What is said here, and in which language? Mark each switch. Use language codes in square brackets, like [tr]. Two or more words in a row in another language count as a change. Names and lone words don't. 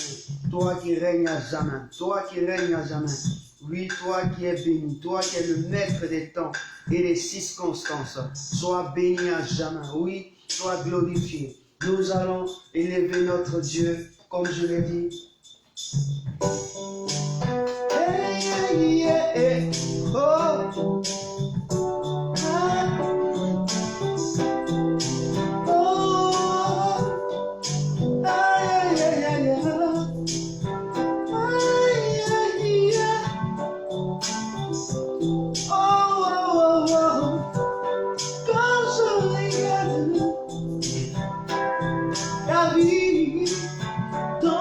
[fr] Toi qui règnes à jamais, toi qui règnes à jamais. Oui, toi qui es béni, toi qui es le maître des temps et des circonstances. Sois béni à jamais. Oui, sois glorifié. Nous allons élever notre Dieu, comme je l'ai dit. [en] Hey, yeah, yeah. Oh. Ah. Oh. Ah, yeah, yeah, yeah. Ah, yeah, yeah. Oh, oh, oh, oh. [fr] Quand je regarde la vie